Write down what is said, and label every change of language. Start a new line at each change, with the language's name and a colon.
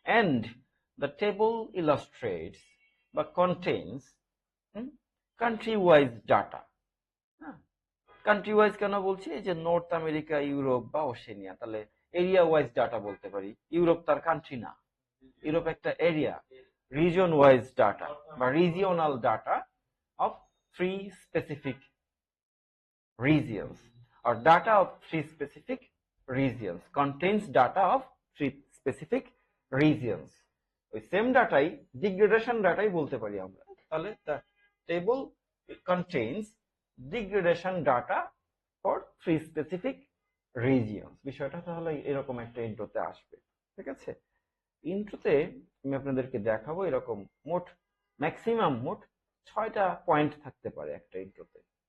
English: And the table illustrates বা contains country wise data.
Bangla: হ্যাঁ, country wise কেন বলছি, এই যে নর্থ আমেরিকা, ইউরোপ বা ওশেনিয়া, তাহলে এরিয়া ওয়াইজ ডাটা বলতে পারি। ইউরোপ তার কান্ট্রি না, ইউরোপ একটা এরিয়া।
English: Region wise data বা regional data of 3 specific regions, or data of 3 specific regions contains data of 3 specific regions.
Bangla: ওই
English: same ডাটাই degradation ডাটাই
Bangla: বলতে পারি আমরা। তাহলে
English: the table contains degradation data for 3 specific regions।
Bangla: বিষয়টা তাহলে এরকম একটা ইন্ট্রোতে আসবে, ঠিক আছে। ইন্ট্রোতে আমি আপনাদেরকে দেখাবো এরকম ম্যাক্সিমাম মোট 6টা পয়েন্ট থাকতে পারে একটা ইন্ট্রোতে।